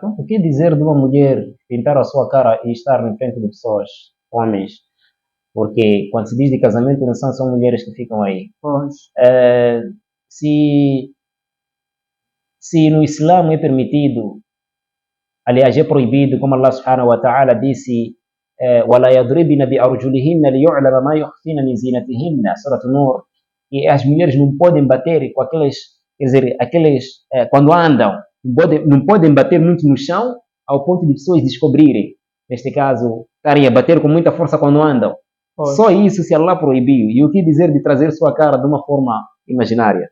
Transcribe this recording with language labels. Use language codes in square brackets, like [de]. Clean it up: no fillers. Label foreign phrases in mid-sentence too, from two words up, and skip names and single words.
[pt] O que dizer de uma mulher pintar a sua cara e estar na frente de pessoas, homens? Porque quando se diz de casamento, não são mulheres que ficam aí. Pois. Se no Islã é permitido, aliás é proibido, como [ar] الله سبحانه وتعالى [pt] disse, [ar] وَلَا يَضْرِبْنَ بِأَرْجُلِهِنَّ لِيُعْلَمَ مَا يُخْفِينَ مِنْ زِينَتِهِنَّ, سورة نور, [pt] e as mulheres não podem bater com aqueles, quer dizer, quando andam, não podem bater muito no chão ao ponto de pessoas descobrirem. Neste caso, estarem a bater com muita força quando andam. Pois. Só isso se Allah proibiu. E o que dizer de trazer sua cara de uma forma imaginária?